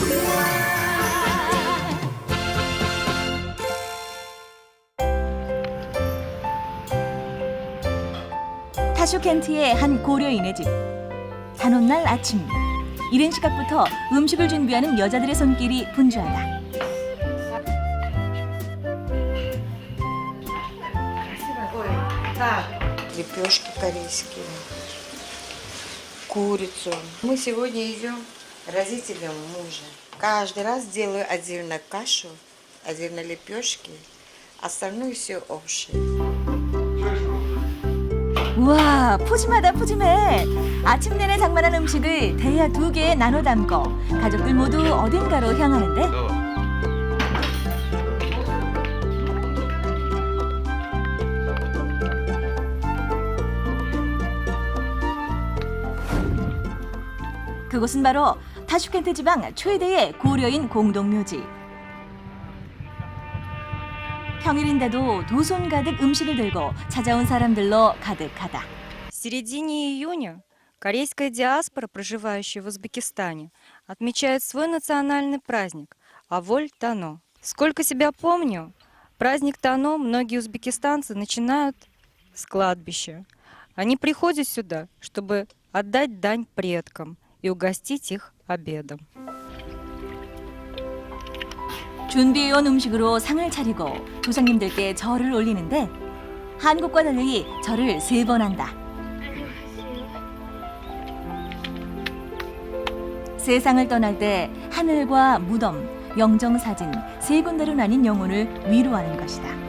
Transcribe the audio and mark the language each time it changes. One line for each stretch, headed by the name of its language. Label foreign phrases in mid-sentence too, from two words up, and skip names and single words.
Korean: 타슈켄트의 한 고려인의 집. 단오날 아침. 이른 시각부터 음식을 준비하는 여자들의 손길이 분주하다.
Russian: Лепешки корейские, курицу. Мы сегодня идем родителям мужа. Каждый раз делаю отдельно кашу, отдельно лепешки, остальное все общее.
Korean: 우와, 푸짐하다 푸짐해. 아침 내내 장만한 음식을 대야 2개에 나눠 담고 가족들 모두 어딘가로 향하는데 그곳은 바로 타슈켄트 지방 최대의 고려인 공동묘지. 평일인데도 두 손 가득 음식을 들고 찾아온 사람들로 가득하다.
Russian: В середине июня корейская диаспора, проживающая в Узбекистане, отмечает свой национальный праздник – Аволь Тано. Сколько себя помню, праздник Тано многие узбекистанцы начинают с кладбища. Они приходят сюда, чтобы отдать дань предкам и угостить их обедом.
Korean: 준비해온 음식으로 상을 차리고 조상님들께 절을 올리는데 한국과 달리 절을 3번 한다. 세상을 떠날 때 하늘과 무덤, 영정사진 3군데로 나뉜 영혼을 위로하는 것이다.